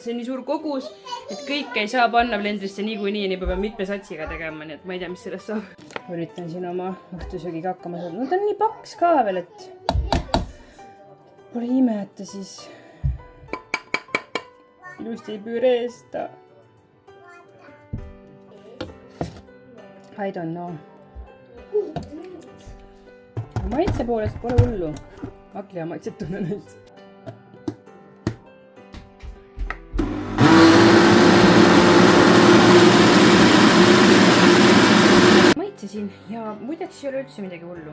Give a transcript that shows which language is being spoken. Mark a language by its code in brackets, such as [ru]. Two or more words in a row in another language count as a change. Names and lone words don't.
[et] See on nii suur kogus, et kõike ei saa panna blendrisse niikuinii, nii peab mitme satsiga tegema, nii et ma ei tea, mis sellest saab. Üritan siin oma õhtusöögiga hakkama saada. No ta on nii paks ka veel, et pole ime, et ta siis ilusti ei püreesta. [en] I don't know. [et] Maitse poolest pole hullu. Aklia maitset tunnen nüüd. Maitsesin ja muideks ei ole üldse midagi hullu.